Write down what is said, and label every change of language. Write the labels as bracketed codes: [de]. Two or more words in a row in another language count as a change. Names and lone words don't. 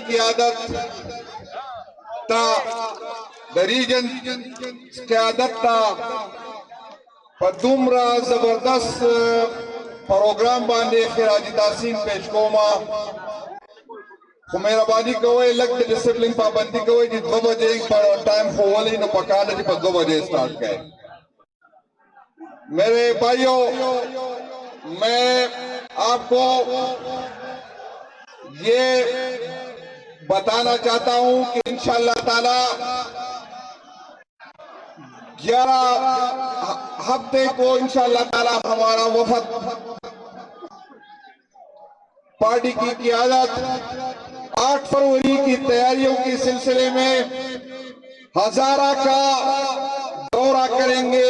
[ps] قیادت تا د ریجن قیادت تا په دومره زبردست پروگرام باندې خراج تحسین پیش کوما خو مهرباني کوئ لږ د ډسپلین پابندي کوئ چې 2 بجے پر ٹائم خو ولې نو پکار ده چې په 2 بجے [ur] سٹارٹ کریں. میرے بھائیوں میں آپ کو یہ بتانا چاہتا ہوں کہ انشاءاللہ تعالی 11 ہفتے کو انشاءاللہ تعالی ہمارا وفد پارٹی کی قیادت 8 فروری کی تیاریوں کے سلسلے میں ہزارہ کا دورہ کریں گے.